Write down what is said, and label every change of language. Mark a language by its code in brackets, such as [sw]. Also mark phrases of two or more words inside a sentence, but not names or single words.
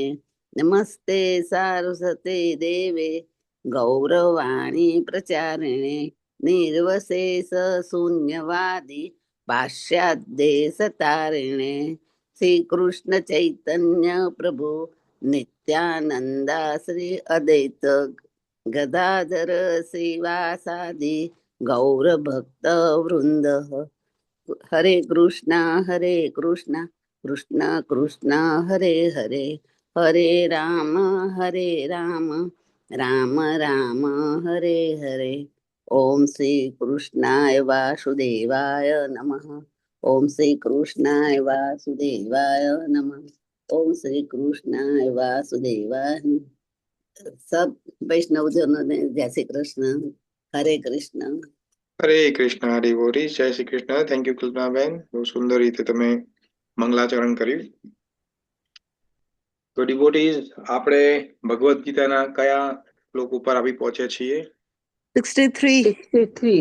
[sa] नमस्ते सारस्वते देवे गौरवाणी प्रचारिणे निर्वशेष शून्यवादी पाश्चादेशतारिणे। श्री कृष्ण चैतन्य प्रभु नित्यानंदा श्री अद्वैत गदाधर श्रीवासादि गौरभक्त वृंद। हरे कृष्णा कृष्ण कृष्ण हरे हरे, हरे राम राम राम हरे हरे। ओम श्री कृष्णाय वासुदेवाय नमः। ओम श्री कृष्णाय वासुदेवाय नमः। ओम श्री कृष्णाय वासुदेवाय नमः। [hi] सब वैष्णवजनों ने जय श्री कृष्ण। हरे कृष्ण। [gu] હરે કૃષ્ણ ડિવોટીઝ। જય શ્રી કૃષ્ણ। [en] thank you [gu] કલ્પનાબેન, બહુ સુંદર રીતે તમે મંગલાચરણ કર્યું। તો ડિવોટીઝ, આપણે ભગવદ્ ગીતાના કયા શ્લોક ઉપર આવી પહોંચ્યા છીએ? 63. 63।